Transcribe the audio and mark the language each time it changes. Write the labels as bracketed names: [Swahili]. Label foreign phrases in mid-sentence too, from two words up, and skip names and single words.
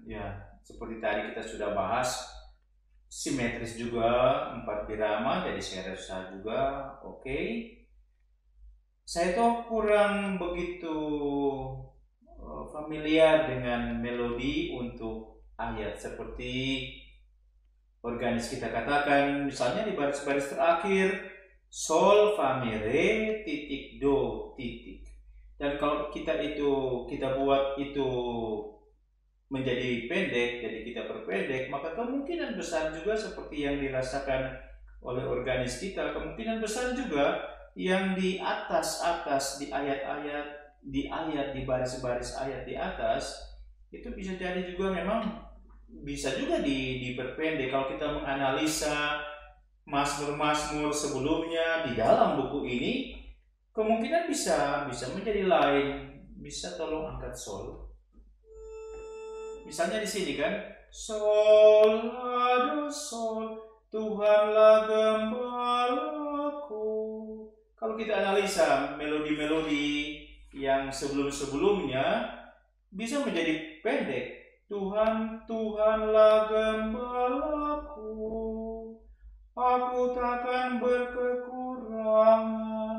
[Indonesian] Ya, seperti tadi kita sudah bahas, simetris juga, 4 birama, jadi saya rasa juga oke. Saya tuh kurang begitu familiar dengan melodi untuk ayat seperti organis kita katakan, misalnya di baris-baris terakhir sol, fa, mi, re, titik, do, titik. Dan kalau kita buat itu menjadi pendek, jadi kita perpendek, maka kemungkinan besar juga seperti yang dirasakan oleh organis kita, kemungkinan besar juga yang di atas di ayat-ayat, di baris-baris ayat di atas itu bisa jadi juga memang bisa juga diperpendek. Kalau kita menganalisa mazmur-mazmur sebelumnya di dalam buku ini, kemungkinan bisa menjadi lain. Bisa tolong angkat sol. Misalnya di sini kan, sol, la, do, sol, Tuhanlah gembalaku. Kalau kita analisa melodi-melodi yang sebelum-sebelumnya bisa menjadi pendek. Tuhanlah gembalaku, aku takkan berkekurangan.